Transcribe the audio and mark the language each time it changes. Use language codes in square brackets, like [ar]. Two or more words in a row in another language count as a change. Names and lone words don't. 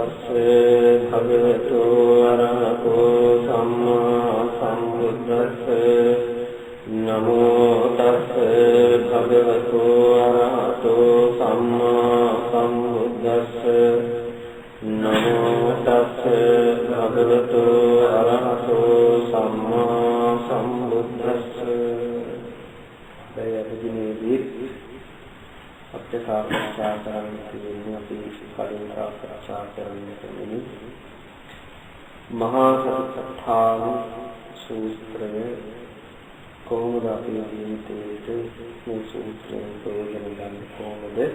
[pi] භගවතු අරහතෝ සම්මා සම්බුද්දස්ස නමෝ තස්ස භගවතු අරහතෝ සම්මා සම්බුද්දස්ස නමෝ තස්ස භගවතු අරහතෝ සම්මා සම්බුද්දස්ස. [si] දයවදිනේදී අපේ සාකච්ඡා කරන්න තියෙන්නේ අපි කලින් සාකච්ඡා කරන්නේ මහා සතිපට්ඨාන සූත්‍රය කොහොමද අපේ ජීවිතයේ මේ සූත්‍රයෙන් ප්‍රයෝජන ගන්න කොහොමද?